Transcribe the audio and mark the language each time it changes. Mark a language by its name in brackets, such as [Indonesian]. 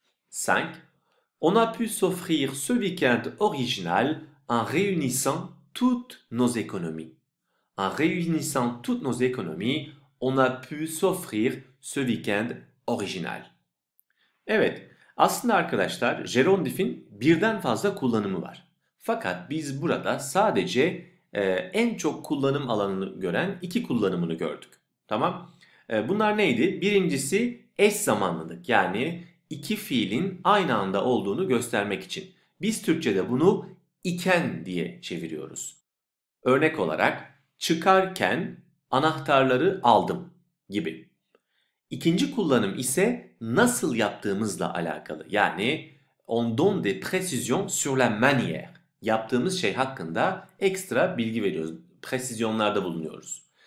[French] 5. On a pu s'offrir ce week-end original en réunissant toutes nos économies. En réunissant toutes nos économies, on a pu s'offrir ce week-end original. [Turkish] Evet, aslında arkadaşlar gerundif'in birden fazla kullanımı var. Fakat biz burada sadece en çok kullanım alanını gören iki kullanımını gördük. Tamam? Bunlar neydi? Birincisi eş zamanlılık, yani iki fiilin aynı anda olduğunu göstermek için. Biz Türkçe'de bunu iken diye çeviriyoruz. Örnek olarak çıkarken anahtarları aldım gibi. İkinci kullanım ise nasıl yaptığımızla alakalı. [French] Yani on donne des précisions sur la manière. [Turkish] Yaptığımız şey hakkında ekstra bilgi veriyoruz. Presizyonlarda bulunuyoruz.